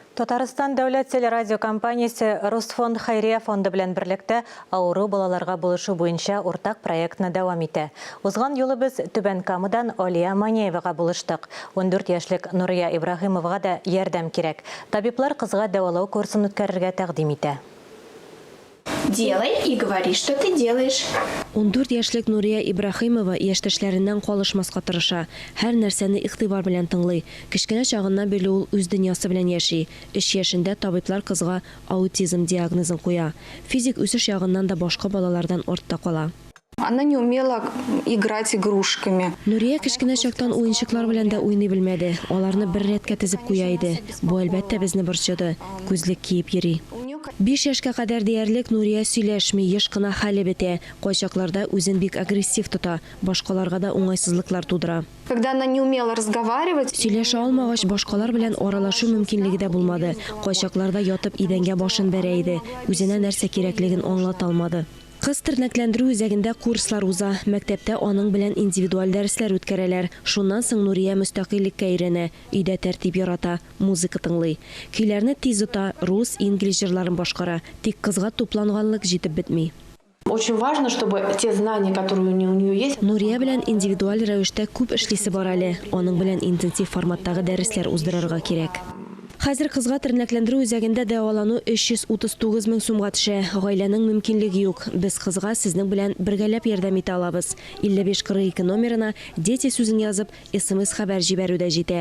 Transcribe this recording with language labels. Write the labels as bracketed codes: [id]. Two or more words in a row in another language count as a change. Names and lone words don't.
[tt] Татарстан дәүләт телерадиокомпаниясе Русфонд Хайрия фонды белән берлектә авыру балаларга булышу буенча уртак проектны дәвам итә. Узган юлы без Түбән Камадан Алия Маняевага булыштык. 14 яшьлек Нурия Ибрахимовага да ярдәм кирәк. Табиблар кызга дәвалау курсын үткәрергә тәкъдим итә. [ru] Делай и говори, что ты делаешь. [tt] 14 яшьлек Нурия Ибрахимова яшьтәшләреннән калышмаска тырыша. Һәр нәрсәне игътибар белән тыңлый. Кечкенә чагыннан бирле ул үз дөньясы белән яши. 3 яшендә табиблар кызга аутизм диагнозын куя. Физик үсеш ягыннан да башка балалардан артта кала. [ru] Она не умела играть игрушками. [tt] Нурия кечкенә чактан уенчыклар белән дә уйный белмәде. Аларны бер рәткә тезеп куя иде. Бу әлбәттә безне борчыды. Күзлек киеп йөри. 5 яшькә кадәр диярлек Нурия сөйләшми, еш кына хәле бетә. Кайчакларда үзен бик агрессив тота, башкаларга да уңайсызлыклар тудыра. [ru] Когда она не умела разговаривать, [tt] Сөйләшә алмагач, башкалар белән аралашу мөмкинлеге дә булмады. Кайчакларда ятып идәнгә башын бәрә иде. Үзенә нәрсә кирәклеген аңлата алмады. Кыз тернәкләндерү үзәгендә курслар уза. Мәктәптә аның белән индивидуаль дәресләр үткәрәләр. Шуннан соң Нурия мөстәкыйльккә өйрәнә. Өйдә тәртип ярата, музыка тыңлый. Көйләрне тиз ута, рус, инглиз җырларын башкара. Тик кызга тупланганлык җитеп бетми. [ru] Очень важно, чтобы те знания, которые у нее есть. [tt] Нурия белән индивидуаль рәвештә күп эшлисе бар әле. Аның белән интенсив форматтагы дәресләр уздырырга кирәк. Хәзер кызга тернәкләндерү үзәгендә дәвалану 339 мең сумга төшә. Гаиләнең мөмкинлеге юк. Без кызга сезнең белән бергәләп ярдәм итә алабыз. 5542 номерына дети сүзен язып, SMS хәбәр җибәрү дә җитә.